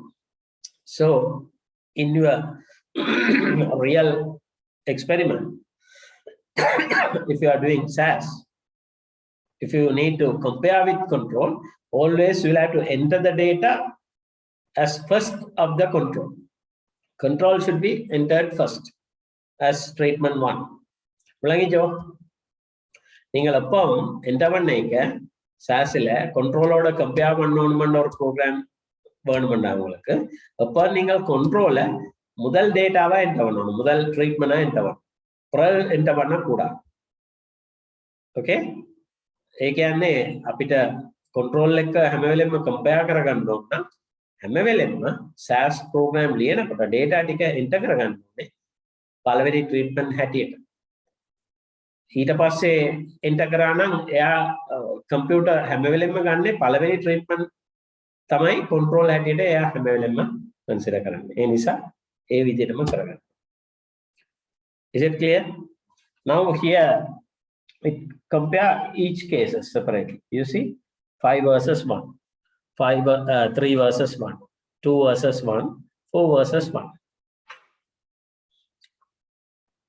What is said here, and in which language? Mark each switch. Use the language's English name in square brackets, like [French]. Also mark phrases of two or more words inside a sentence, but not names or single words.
[English] So in your real experiment, if you are doing SAS, if you need to compare with control, always you will have to enter the data as first of the control. Control should be entered first as treatment 1. [Tamil] நீங்கள் அப்போ என்டர் பண்ணிக்க சாஸ்ல கண்ட்ரோலோட கம்பேர் பண்ணணும்னு ஒரு ப்ரோக்ராம் வேணும்டா உங்களுக்கு. அப்போ நீங்கள் கண்ட்ரோலை முதல் டேட்டாவா என்டர் பண்ணணும், முதல் ட்ரீட்மெண்டா என்டர் பண்ணணும், பிறகு என்டர் பண்ணக்கூடாது. ஓகே, [Sinhala] ඒ කියන්නේ අපිට කන්ට්‍රෝල් එක හැම වෙලෙම කම්පෙයාර් කරගන්න ඕන නම් හැම වෙලෙම SAS ප්‍රෝග්‍රෑම් ලියනකොට data ටික එන්ටර් කරගන්න ඕනේ පළවෙනි ට්‍රීට්මන්ට් හැටියට. ඊට පස්සේ එන්ටර් කරා නම් එයා කම්පියුටර් හැම වෙලෙම ගන්නේ පළවෙනි ට්‍රීට්මන්ට් තමයි කන්ට්‍රෝල් හැටියට එයා හැම වෙලෙම කන්සිඩර් කරන්නේ. ඒ නිසා ඒ විදිහටම කරගන්න. [English] Is it clear? Now here we compare each cases separately. You see, 5 versus 1, 3 versus 1, 2 versus 1, 4 versus 1.